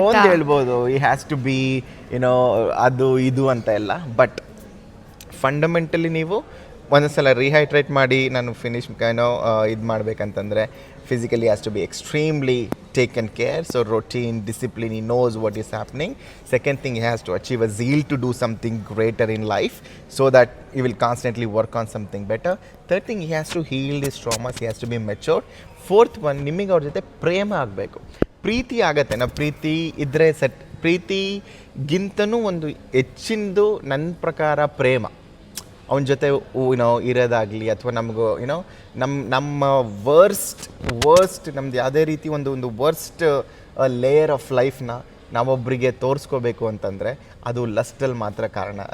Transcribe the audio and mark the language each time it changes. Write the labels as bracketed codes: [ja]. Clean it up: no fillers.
[kn] ಹೇಳ್ಬೋದು, [en] ಈ has to be [kn] ಅದು ಇದು ಅಂತ ಎಲ್ಲ. [en] but fundamentally [kn] ನೀವು ಒಂದೊಂದ್ಸಲ ರಿಹೈಡ್ರೇಟ್ ಮಾಡಿ ನಾನು ಫಿನಿಶ್ ಏನೋ ಇದು ಮಾಡಬೇಕಂತಂದರೆ [en] Physically has to be extremely taken care. So routine, discipline, he knows what is happening. Second thing, he has to achieve a zeal to do something greater in life so that he will constantly work on something better. Third thing, he has to heal his traumas, he has to be mature. Fourth one, [kn] ನಿಮಗೆ ಅವ್ರ ಜೊತೆ ಪ್ರೇಮ ಆಗಬೇಕು. ಪ್ರೀತಿ ಆಗತ್ತೆ, ನಾವು ಪ್ರೀತಿ ಇದ್ದರೆ ಪ್ರೀತಿಗಿಂತನೂ ಒಂದು ಹೆಚ್ಚಿನದು ನನ್ನ ಪ್ರಕಾರ ಪ್ರೇಮ. ಅವನ ಜೊತೆ ಇರೋದಾಗಲಿ ಅಥವಾ ನಮಗೂ ನಮ್ಮ ವರ್ಸ್ಟ್ ನಮ್ದು ಯಾವುದೇ ರೀತಿ ಒಂದು ವರ್ಸ್ಟ್ ಲೇಯರ್ ಆಫ್ ಲೈಫ್ನ ನಾವೊಬ್ಬರಿಗೆ ತೋರಿಸ್ಕೋಬೇಕು ಅಂತಂದರೆ ಅದು ಲಸ್ಟಲ್ಲಿ ಮಾತ್ರ ಕಾರಣ.